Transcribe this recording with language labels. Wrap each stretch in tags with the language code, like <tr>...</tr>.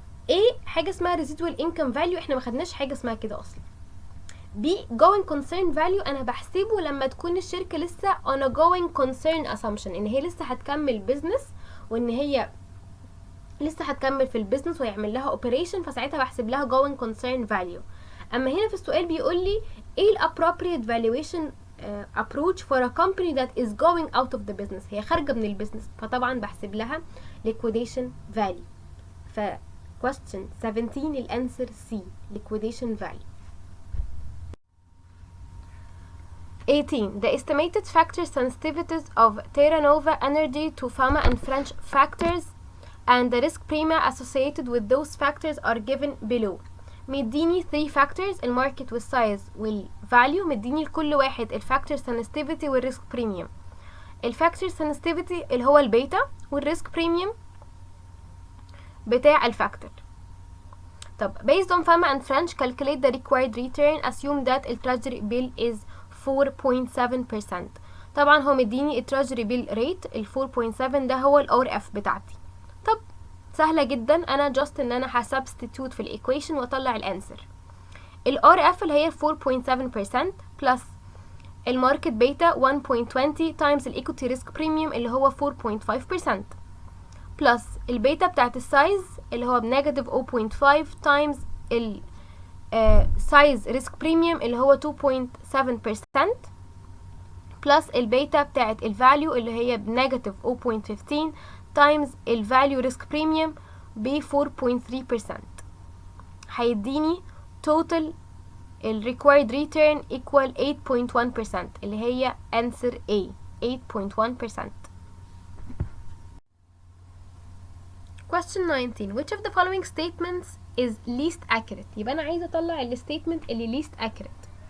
<ar>ايه حاجه اسمها residual income value؟ احنا ما خدناش حاجه اسمها كده اصلا. B going concern value انا بحسبه لما تكون الشركه لسه on a going concern assumption ان هي لسه هتكمل business وان هي لسه هتكمل في البيزنس ويعمل لها operation، فساعتها بحسب لها going concern value. اما هنا في السؤال بيقول لي ايه ال appropriate valuation approach for a company that is going out of the business، هي خارجه من البيزنس، فطبعا بحسب لها liquidation value. ف Question 17 الانسر C liquidation value.</ar> <en>18. The estimated factor sensitivities of Terra Nova Energy to Pharma and French factors and the risk premia associated with those factors are given below.</en> <ar>مديني 3 factors الماركت والسايز والفاليو، مديني لكل واحد الفاكتور sensitivity والريسك بريميوم. الفاكتور sensitivity اللي هو البيتا والريسك بريميوم بتاع الفاكتور.</ar> <en>طب based on Pharma and French calculate the required return assume that the treasury bill is 4.7%.</en> <ar>طبعا هو مديني التراجري بيل ريت ال 4.7 ده هو الار اف بتاعتي. طب سهله جدا، انا جاست ان انا هسبستيتيوت في الايكويشن واطلع الانسر. الار اف اللي هي 4.7% بلس الماركت بيتا 1.20 times الايكوتي ريسك بريميوم اللي هو 4.5% بلس البيتا بتاعت السايز اللي هو بنيجاتيف 0.5 times السايز ريسك بريميوم اللي هو 2.7% بلس البيتا بتاعت الفاليو اللي هي بنيجاتيف 0.15 times الفاليو ريسك بريميوم ب 4.3%. هيديني total ال required return equal 8.1% اللي هي answer A 8.1%.</ar> <en>Question 19. Which of the following statements is least accurate؟ يبقى أنا عايزة أطلع ال statement اللي least accurate.</en>